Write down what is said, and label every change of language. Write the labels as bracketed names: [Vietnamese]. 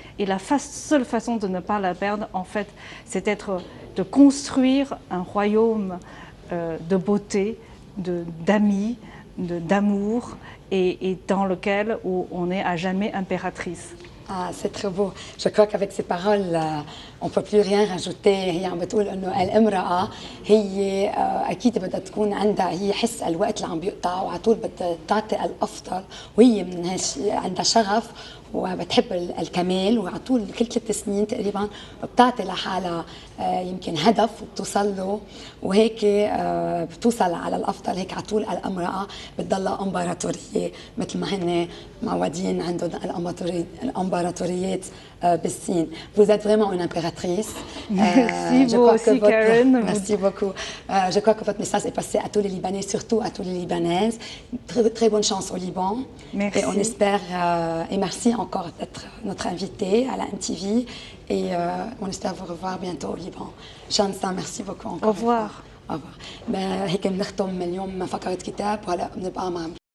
[French] Et la seule façon de ne pas la perdre, en fait, c'est de construire un royaume de beauté, d'amis, d'amour, et dans lequel on est à jamais impératrice. Ah, c'est très beau. Je crois qu'avec ces paroles, on ne peut plus rien rajouter. [Arabic] هي عم بتقول انه الامرأة هي اكيد بدها تكون عندها هي حس الوقت اللي عم بيقطع وعلى طول بدها تعطي الافضل، وهي من عندها شغف وبتحب الكمال، وعلى طول كل 3 سنين تقريبا بتعطي لحالها يمكن هدف وبتوصل له، وهيك بتوصل على الافضل. هيك على طول الامراه بتضلها امبراطوريه مثل ما هن معودين عندهم الامبراطوريات بالصين. [French] Vous êtes vraiment une impératrice. Merci, vous aussi, Karen. Merci beaucoup. Je crois que votre message est passé à tous les Libanais, surtout à tous les Libanaises. Très bonne chance au Liban. Merci. Et on espère, et merci encore d'être notre invité à la MTV. Et on espère vous revoir bientôt au Liban. Shansa, merci beaucoup encore. Au revoir. Au revoir. [Arabic] هيك بنختم اليوم فقرة كتاب، وهلا بنبقى مع